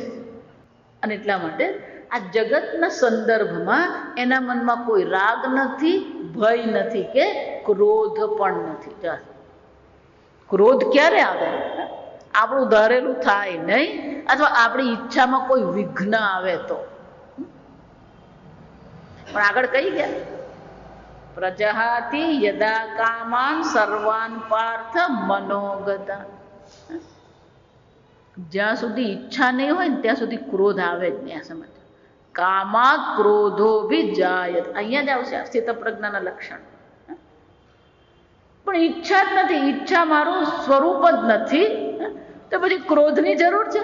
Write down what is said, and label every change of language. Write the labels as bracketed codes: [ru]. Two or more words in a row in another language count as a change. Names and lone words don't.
[gu] અને એટલા માટે આ જગતના સંદર્ભમાં એના મનમાં કોઈ રાગ નથી, ભય નથી કે ક્રોધ પણ નથી. ક્રોધ ક્યારે આવે? આપણું ધારેલું થાય નહીં અથવા આપણી ઈચ્છામાં કોઈ વિઘ્ન આવે તો. [sa] પણ આગળ કહી ગયા प्रजहाति यदा कामान सर्वान पार्थ मनोगता. [gu] જ્યાં સુધી ઈચ્છા નહીં હોય ને ત્યાં સુધી ક્રોધ આવે જ નહીં. [sa] આ સમજ. कामात क्रोधो भि जायत. [gu] અહીંયા જ આવશે સ્થિત પ્રજ્ઞાના લક્ષણ. પણ ઈચ્છા જ નથી, ઈચ્છા મારું સ્વરૂપ જ નથી, તો પછી ક્રોધની જરૂર છે?